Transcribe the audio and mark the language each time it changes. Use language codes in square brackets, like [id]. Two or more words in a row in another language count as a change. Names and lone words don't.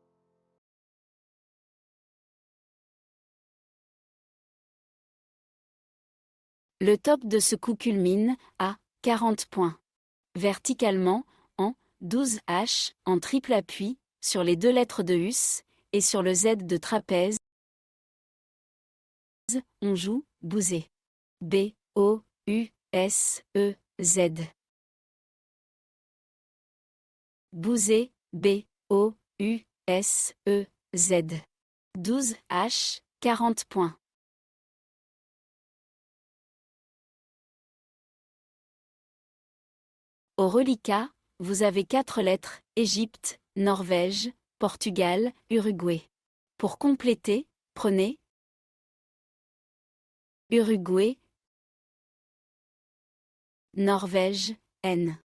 [fr] Le top de ce coup culmine à 40 points. Verticalement, en 12H, en triple appui, sur les 2 lettres de Us, et sur le Z de trapèze, on joue Bouzé. B-O-U-S-E-Z. Bouzé, B-O-U-S-E-Z. 12H, 40 points. Au reliquat, vous avez 4 lettres, Égypte, Norvège, Portugal, Uruguay. Pour compléter, prenez Uruguay, Norvège, N.